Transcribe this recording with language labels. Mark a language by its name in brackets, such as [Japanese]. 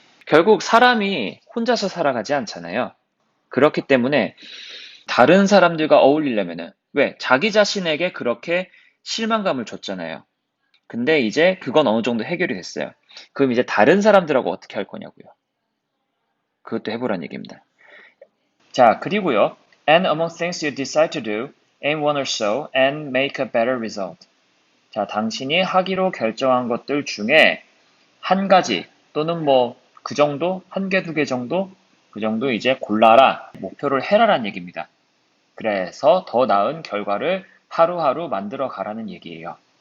[Korean] 결국 사람이 혼자서 살아가지 않잖아요. 그렇기 때문에 다른 사람들과 어울리려면은 왜? 자기 자신에게 그렇게 실망감을 줬잖아요. 근데 이제 그건 어느 정도 해결이 됐어요. 그럼 이제 다른 사람들하고 어떻게 할 거냐고요. 그것도 해보란 얘기입니다. 자, 그리고요. [English] And among things you decide to do, aim one or so and make a better result. [Korean] 자, 당신이 하기로 결정한 것들 중에 한 가지 또는 뭐 그 정도, 한 개, 두 개 정도, 그 정도 이제 골라라. 목표를 해라라는 얘기입니다. 그래서 더 나은 결과를 하루하루 만들어 가라는 얘기예요.